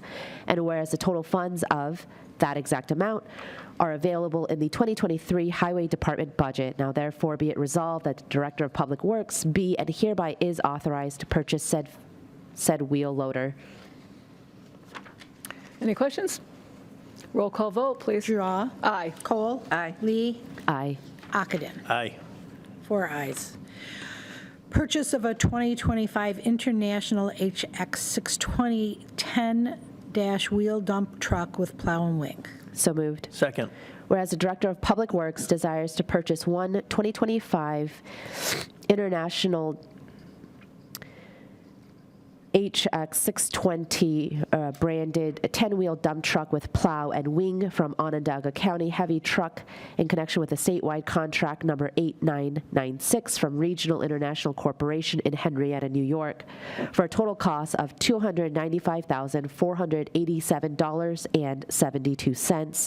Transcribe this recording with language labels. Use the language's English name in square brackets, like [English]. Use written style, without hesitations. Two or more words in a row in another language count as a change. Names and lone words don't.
[English] And whereas the total funds of that exact amount are available in the 2023 Highway Department budget. Now therefore be it resolved that the Director of Public Works be and hereby is authorized to purchase said wheel loader. Any questions? Roll call vote, please. Drawe. Aye. Kohl. Aye. Lee. Aye. Ockenden. Aye. 4 ayes. Purchase of a 2025 International HX 620 10-wheel dump truck with plow and wing. So moved. Second. Whereas the Director of Public Works desires to purchase one 2025 International HX 620 branded 10-wheel dump truck with plow and wing from Onondaga County Heavy Truck in connection with the statewide contract number 8996 from Regional International Corporation in Henrietta, New York, for a total cost of $295,487.72.